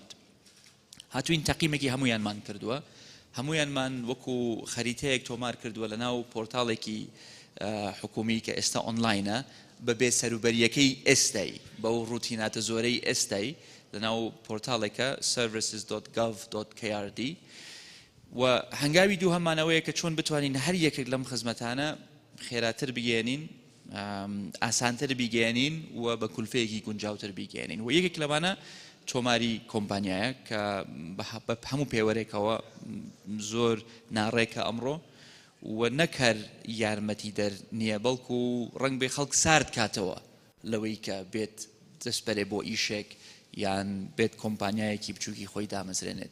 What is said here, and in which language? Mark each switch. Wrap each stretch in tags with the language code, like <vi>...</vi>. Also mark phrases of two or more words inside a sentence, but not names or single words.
<ckb>هاتوین تەقییمێکی هەمویانمان کردووە، هەمویانمان وەکو خەریتەیەک تۆمار کردووە لە ناو پۆرتاڵێکی حکومی کە ئێستا ئۆنلاینە بە بێ سەروبەریەکەی ئێستای، بەو ڕوتیناتە زۆرەی ئێستای لە ناو پۆرتاڵێکە services.gov.krd. و هەنگاوی دوو هەمانەوەیە کە چۆن بتوانین هەر یەکێک لەم خزمەتانە خێراتر بگەێنین، ئاسانتر بیگەێنین و بە کولفەیەکی گونجاوتر بیگەێنین. و یەکێک لەمانە تۆماری کۆمپانیایە کە بە هەموو پێوەرێکەوە زۆر ناڕێکە ئەمڕۆ و نەکەر یارمەتی دەر نییە، بەڵکو و ڕنگ بێ خەڵک سارد کاتەوە لەوەی کە بێت دەستبەرێ بۆ ئیشێک یان بێت کۆمپانیایەکی بچووکی خۆی دامەزرێنێت.</ckb>